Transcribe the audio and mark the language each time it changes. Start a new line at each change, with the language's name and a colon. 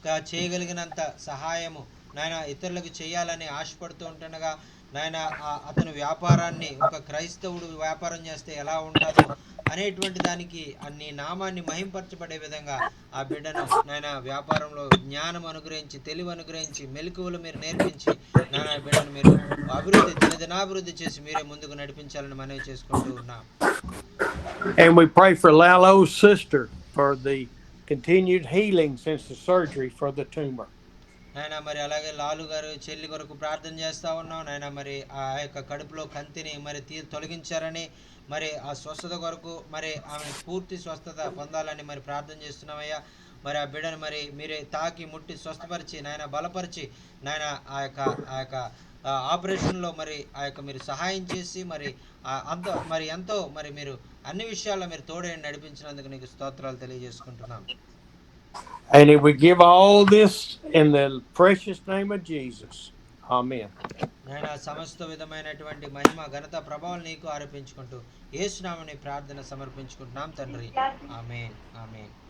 Telugu: చేయగలిగినంత సహాయము నాయన ఇతరులకు చేయాలని ఆశపడుతూ ఉంటుండగా నాయన అతను వ్యాపారాన్ని ఒక క్రైస్తవుడు వ్యాపారం చేస్తే ఎలా ఉంటుందో అనేటువంటి దానికి నీ నామాన్ని మహింపరచబడే విధంగా ఆ బిడ్డను నాయన వ్యాపారంలో జ్ఞానం అనుగ్రహించి తెలివి అనుగ్రహించి మెలకువలు మీరు నేర్పించి నాయన బిడ్డను మీరు దినదినాభివృద్ధి చేసి మీరే ముందుకు నడిపించాలని మనవి చేసుకుంటూ ఉన్నాం.
English: And we pray for Lalo's sister for the continued healing since the surgery for the tumor.
Telugu: నాయన మరి అలాగే లాలు గారు చెల్లి కొరకు ప్రార్థన చేస్తా ఉన్నాం. నాయన మరి ఆ యొక్క కడుపులో కంతిని మరి తొలగించారని మరి ఆ స్వస్థత కొరకు మరి ఆమె పూర్తి స్వస్థత పొందాలని మరి ప్రార్థన చేస్తున్నామయ్యా. మరి ఆ బిడ్డను మరి మీరే తాకి ముట్టి స్వస్థపరిచి నాయన బలపరిచి నాయన ఆ యొక్క ఆపరేషన్లో మరి ఆ యొక్క మీరు సహాయం చేసి మరి ఎంతో మరి మీరు అన్ని విషయాల్లో మీరు తోడేయండి నడిపించినందుకు నీకు స్తోత్రాలు తెలియజేసుకుంటున్నాం.
English: And we give all this in the precious name of Jesus. Amen.
Telugu: నాయన సమస్త విధమైనటువంటి మహిమ ఘనత ప్రభావం నీకు ఆరోపించుకుంటూ యేసు నామమున ప్రార్థన సమర్పించుకుంటున్నాం తండ్రి. ఆమేన్ ఆమేన్